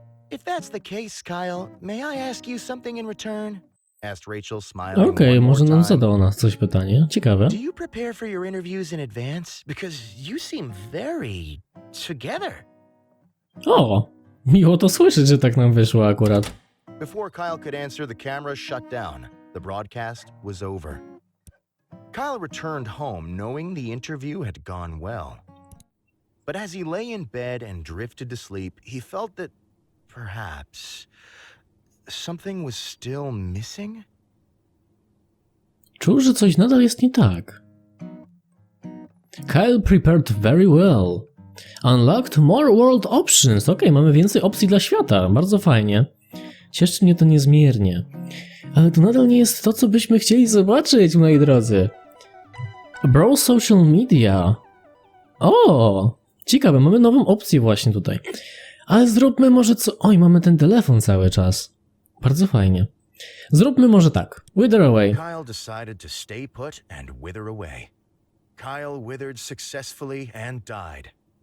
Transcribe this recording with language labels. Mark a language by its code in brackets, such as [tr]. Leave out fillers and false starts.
[en] If that's the case, Kyle, may I ask you something in return? Asked Rachel, smiling [pl] Okej, [en] one more [pl] może nam [en] time. [pl] zada o nas coś pytanie. Ciekawe. [en] Do you prepare for your interviews in advance? Because you seem very together. [pl] O, miło to słyszeć, że tak nam wyszło akurat. [en] Before Kyle could answer, the camera shut down. The broadcast was over. Kyle returned home knowing the interview had gone well. But as he lay in bed and drifted to sleep, he felt that perhaps something was still missing. [pl] Czuł, że coś nadal jest nie tak. [en] Kyle prepared very well. Unlocked more world options. [pl] Okej, mamy więcej opcji dla świata. Bardzo fajnie. Cieszy mnie to niezmiernie. Ale to nadal nie jest to, co byśmy chcieli zobaczyć, moi drodzy. [en] Browse social media. [pl] O! Ciekawe, mamy nową opcję właśnie tutaj. Ale zróbmy może co... Oj, mamy ten telefon cały czas. Bardzo fajnie. Zróbmy może tak. [en] Wither away. Kyle decided to stay put and wither away. Kyle withered successfully and died.